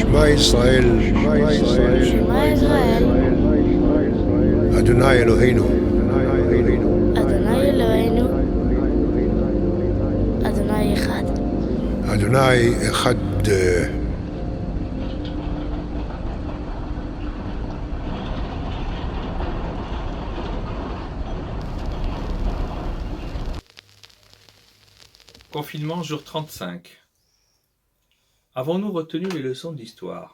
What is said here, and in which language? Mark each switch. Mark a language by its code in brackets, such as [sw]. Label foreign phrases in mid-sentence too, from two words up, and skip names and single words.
[he] ישראל, שמע ישראל, אדוני אלוהינו, אדוני אלוהינו, אדוני אחד. אדוני אחד. [fr] Confinement jour 35. Avons-nous retenu les leçons de l'histoire?